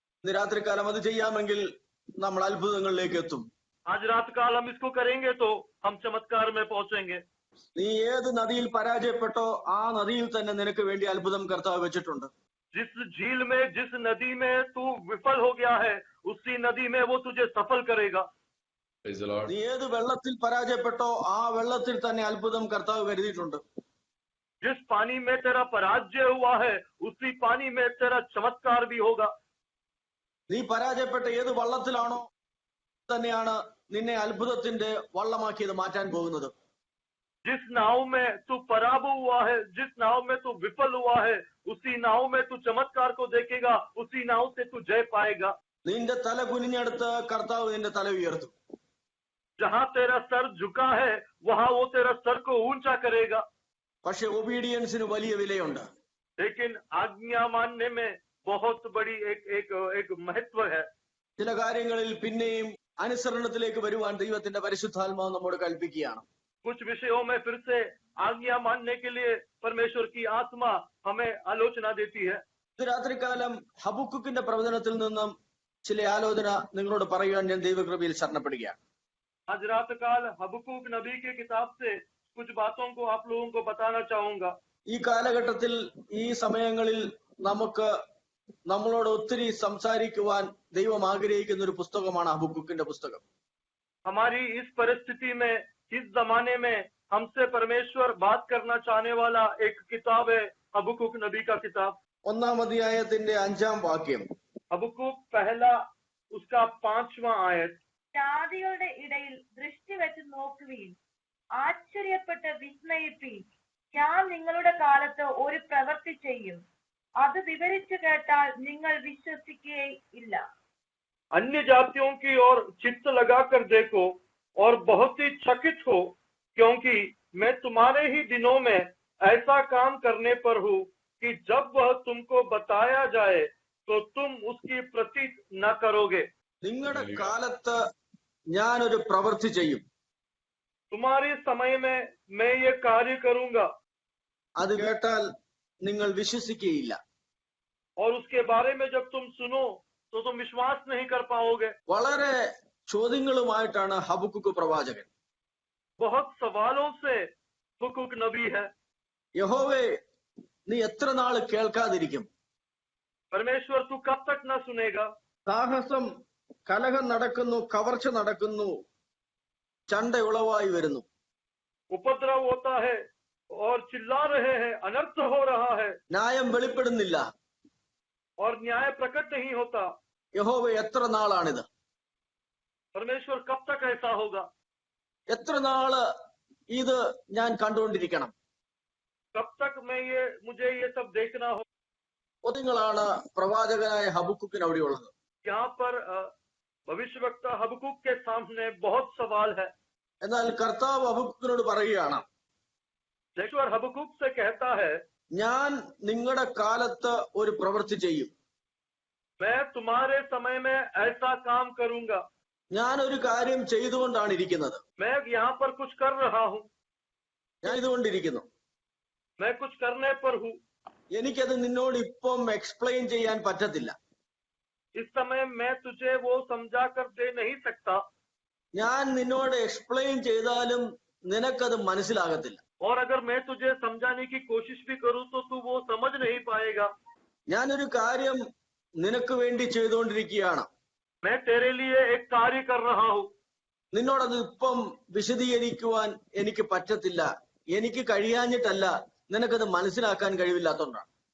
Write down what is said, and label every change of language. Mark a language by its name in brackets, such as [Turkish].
[Malayalam] ഇന്ന് രാത്രികാലം അത് ചെയ്യാമെങ്കിൽ നമ്മൾ അത്ഭുതങ്ങളിലേക്ക് എത്തും. [Hindi] आज रात काल हम इसको करेंगे तो हम चमत्कार में पहुंचेंगे। [Malayalam] നീ ഏത് നദിയിൽ പരാജയപ്പെട്ടോ ആ നദിയിൽ തന്നെ നിനക്ക് വേണ്ടി അത്ഭുതം കർത്താവ് വെച്ചിട്ടുണ്ട്. [Hindi] जिस झील में जिस नदी में तू विफल हो गया है, उसी नदी में वो तुझे सफल करेगा। [Malayalam] നീ ഏത് വെള്ളത്തിൽ പരാജയപ്പെട്ടോ ആ വെള്ളത്തിൽ തന്നെ അത്ഭുതം കർത്താവ് കരുതിയിട്ടുണ്ട്. [Hindi] जिस पानी में तेरा पराजय हुआ है, उसी पानी में तेरा चमत्कार भी होगा। [Malayalam] നീ പരാജയപ്പെട്ട ഏത് വള്ളത്തിലാണോ തന്നെയാണ് നിന്നെ അത്ഭുതത്തിന്റെ വള്ളമാക്കിയത് മാറ്റാൻ പോകുന്നത്. [Hindi] जिस नाव में तू पराभव हुआ है, जिस नाव में तू विफल हुआ है, उसी नाव में तू चमत्कार को देखेगा, उसी नाव से तू जय पाएगा। [Malayalam] നിന്റെ തല കുനിഞ്ഞെടുത്ത് കർത്താവ് നിന്റെ തല ഉയർത്തും. [Hindi] जहां तेरा सर झुका है वहां वो तेरा सर को ऊंचा करेगा। [Malayalam] പക്ഷെ ഒബീഡിയൻസിന് വലിയ വിലയുണ്ട്. [Hindi] लेकिन आज्ञा मानने में बहुत बड़ी एक महत्व है। [Malayalam] ചില കാര്യങ്ങളിൽ പിന്നെയും അനുസരണത്തിലേക്ക് വരുവാൻ ദൈവത്തിന്റെ പരിശുദ്ധാത്മാവ് നമ്മോട് കൽപ്പിക്കുകയാണ്. [Hindi] कुछ विषयों में फिर से आज्ञा मानने के लिए परमेश्वर की आत्मा हमें आलोचना देती है। [Malayalam] ഇത് രാത്രികാലം ഹബക്കുക്കിന്റെ പ്രവചനത്തിൽ നിന്നും ചില ആലോചന നിങ്ങളോട് പറയുവാൻ ഞാൻ ദൈവകൃപയിൽ ശരണപ്പെടുകയാണ്. [Hindi] आज रात काल हबक्कूक नबी की किताब से कुछ बातों को आप लोगों को बताना चाहूंगा। [Malayalam] ഈ കാലഘട്ടത്തിൽ ഈ സമയങ്ങളിൽ നമുക്ക് നമ്മളോട് ഒത്തിരി സംസാരിക്കുവാൻ ദൈവം ആഗ്രഹിക്കുന്ന ഒരു പുസ്തകമാണ് ഹബക്കുക്കിന്റെ പുസ്തകം. [Hindi] हमारी इस परिस्थिति में, इस जमाने में हमसे परमेश्वर बात करना चाहने वाला एक किताब है हबक्कूक नबी का किताब। [Malayalam] 1-ാം അധ്യായത്തിന്റെ 5-ാം വാക്യം. [Hindi] हबक्कूक पहला उसका 5वां आयत। [Malayalam] ജാതികളുടെ ഇടയിൽ ദൃഷ്ടി വെച്ച് നോക്കുവീൻ, ആശ്ചര്യപ്പെട്ട് വിസ്മയിപ്പീൻ. ഞാൻ നിങ്ങളുടെ കാലത്ത് ഒരു പ്രവൃത്തി ചെയ്യും, അത് വിവരിച്ചു കേട്ടാൽ നിങ്ങൾ വിശ്വസിക്കുകയില്ല. [Hindi] अन्य जातियों की ओर चित्त लगाकर देखो और बहुत ही चकित हो, क्योंकि मैं तुम्हारे ही दिनों में ऐसा काम करने पर हूँ कि जब वह तुमको बताया जाए तो तुम उसकी प्रतीत न करोगे। [Malayalam] നിങ്ങളുടെ കാലത്ത് ഞാനൊരു പ്രവൃത്തി ചെയ്യും, [Hindi] तुम्हारे समय में मैं ये कार्य करूंगा, [Malayalam] അത് കേട്ടാൽ നിങ്ങൾ വിശ്വസിക്കുകയില്ല. [Hindi] और उसके बारे में जब तुम सुनो तो तुम विश्वास नहीं कर पाओगे। [Malayalam] വളരെ ചോദ്യങ്ങളുമായിട്ടാണ് ഹബക്കുക്ക് പ്രവാചകൻ. [Hindi] बहुत सवालों से हबक्कूक नबी है। [Malayalam] യഹോവേ, നീ എത്ര നാൾ കേൾക്കാതിരിക്കും? [Hindi] परमेश्वर तू कब तक न सुनेगा? [Malayalam] സാഹസം, കലഹം നടക്കുന്നു, കവർച്ച നടക്കുന്നു, ചണ്ട ഉളവായി വരുന്നു. [Hindi] उपद्रव होता है और चिल्ला रहे हैं, अनर्थ हो रहा है [Malayalam] ന്യായം വെളിപ്പെടുന്നില്ല. [Hindi] और न्याय प्रकट नहीं होता। [Malayalam] യഹോവേ, എത്ര നാളാണിത്? [Hindi] परमेश्वर कब तक ऐसा होगा? [Malayalam] എത്ര നാള് ഇത് ഞാൻ കണ്ടുകൊണ്ടിരിക്കണം? [Hindi] कब तक मुझे ये सब देखना हो? [Malayalam] ചോദ്യങ്ങളാണ് പ്രവാചകനായ ഹബക്കുക്കിന് അവിടെയുള്ളത്. [Hindi] यहाँ पर भविष्यवक्ता हबक्कूक के सामने बहुत सवाल है। [Malayalam] എന്നാൽ കർത്താവ് ഹബക്കുക്കിനോട് പറയുകയാണ്, [Hindi] परमेश्वर हबक्कूक से कहता है, [Malayalam] ഞാൻ നിങ്ങളുടെ കാലത്ത് ഒരു പ്രവൃത്തി ചെയ്യും. [Hindi] मैं तुम्हारे समय में ऐसा काम करूंगा। [Malayalam] ഞാൻ ഒരു കാര്യം ചെയ്തുകൊണ്ടാണ് ഇരിക്കുന്നത്. [Hindi] मैं यहाँ पर कुछ कर रहा हूँ, [Malayalam] ഞാൻ ഇതുകൊണ്ടിരിക്കുന്നു. [Hindi] मैं कुछ करने पर हूँ। [Malayalam] എനിക്കത് നിന്നോട് ഇപ്പം എക്സ്പ്ലെയിൻ ചെയ്യാൻ പറ്റത്തില്ല. [Hindi] इस समय मैं तुझे वो समझा कर दे नहीं सकता, [Malayalam] ഞാൻ നിന്നോട് എക്സ്പ്ലെയിൻ ചെയ്താലും നിനക്കത് മനസ്സിലാകത്തില്ല. [Hindi] और अगर मैं तुझे समझाने की कोशिश भी करूँ तो तू वो समझ नहीं पाएगा। [Malayalam] ഞാനൊരു കാര്യം നിനക്ക് വേണ്ടി ചെയ്തുകൊണ്ടിരിക്കുകയാണ്. [Hindi] मैं तेरे लिए एक कार्य कर रहा हूँ, [Malayalam] നിന്നോടത് ഇപ്പം വിശദീകരിക്കുവാൻ എനിക്ക് പറ്റത്തില്ല. എനിക്ക് കഴിയാഞ്ഞിട്ടല്ല, നിനക്കത് മനസ്സിലാക്കാൻ കഴിവില്ലാത്തോണ്ടാണ്.